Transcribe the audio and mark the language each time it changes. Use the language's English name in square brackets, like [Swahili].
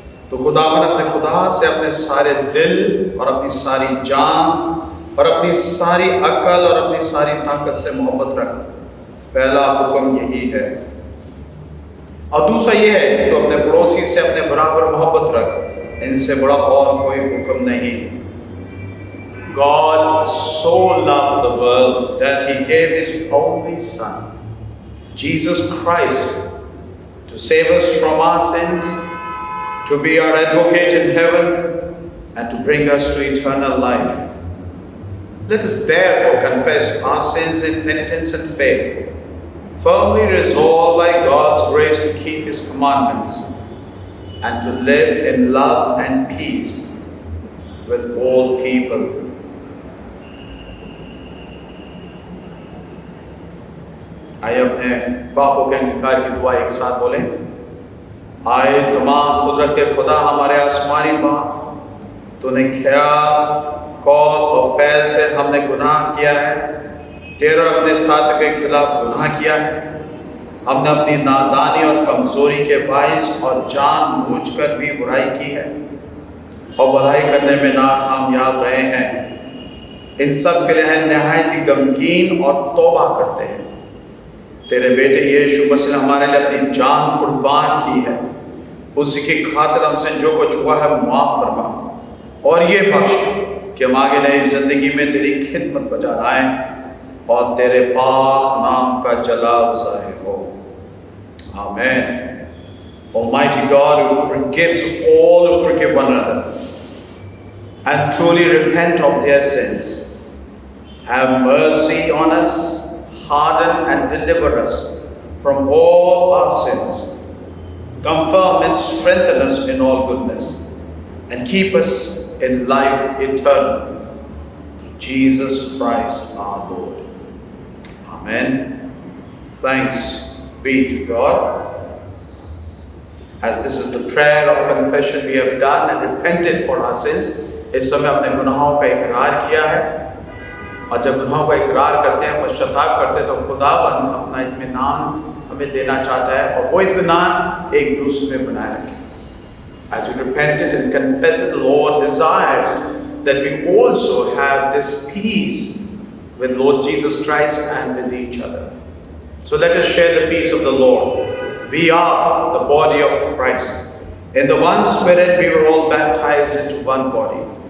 [Hindi] तो खुदावंद अपने खुदा से अपने सारे दिल और अपनी सारी जान और अपनी सारी अक्ल और अपनी सारी ताकत से मोहब्बत रख। पहला हुक्म यही है। और दूसरा ये है कि तो अपने पड़ोसी से अपने बराबर मोहब्बत रख। इनसे बड़ा और कोई हुक्म नहीं। [English] God so loved the world that he gave his only Son, Jesus Christ, to save us from our sins, to be our advocate in heaven, and to bring us to eternal life. Let us therefore confess our sins in penitence and faith, firmly resolved by God's grace to keep his commandments, and to live in love and peace with all people. [Hindi] आइए अपने पापों के अंगीकार की दुआ एक साथ बोलें। आए तमाम कुदरत के खुदा हमारे आसमानी बाप, तूने ख्याल, कौल और फैल से हमने गुनाह किया है, तेरा अपने साथ के खिलाफ गुनाह किया है। हमने अपनी नादानी और कमजोरी के बाइस और जानबूझकर भी बुराई की है और भलाई करने में नाकामयाब रहे हैं। इन सब के लिए हम नहायत ही गमगीन और तौबा करते हैं। तेरे बेटे यीशु मसीह ने हमारे लिए अपनी जान कुर्बान की है। उसी की खातिर हमसे जो कुछ हुआ है माफ फरमा और ये बख्श कि हम आगे नई जिंदगी में तेरी खिदमत बजा लाएं और तेरे पाक नाम का जलाल ज़ाहिर हो। आमीन। [English] Almighty God, who forgives all who forgive one another and truly repent of their sins, have mercy on us, harden and deliver us from all our sins. Confirm and strengthen us in all goodness, and keep us in life eternal. Through Jesus Christ our Lord. Amen. Thanks be to God. As this is the prayer of confession we have done and repented for our sins, [Hindi] इस समय अपने गुनाहों का इकरार किया है। और जब गुनाहों का इकरार करते हैं, पश्चाताप करते हैं, तो खुदावंद अपना इत्मीनान हमें देना चाहता है और वो इत्मीनान एक दूसरे में बनाए रखें। [English] As we repented and confessed, the Lord desires that we also have this peace with Lord Jesus Christ and with each other. So let us share the peace of the Lord. We are the body of Christ. In the one Spirit we were all baptized into one body.